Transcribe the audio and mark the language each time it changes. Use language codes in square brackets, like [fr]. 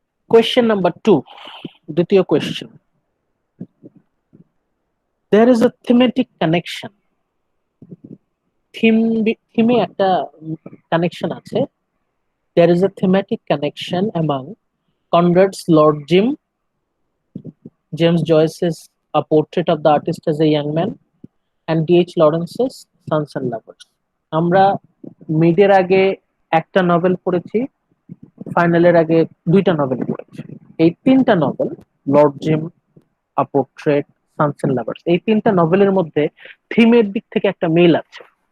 [bn] Question number 2, দ্বিতীয় question, [en] there is a thematic connection, [bn] থিমে একটা connection আছে। [en] there is a thematic connection among Conrad's Lord Jim, James Joyce's A Portrait of the Artist as a Young Man, and D.H. Lawrence's Sons and Lovers. [bn] আমরা মিডের আগে একটা novel পড়েছি, ফাইনালের আগে দুইটা novel পড়েছি। এই তিনটা novel, Lord gym, a portrait, Sans and lovers, এই তিনটা নভেলের মধ্যে থিমের দিক থেকে একটা মিল আছে।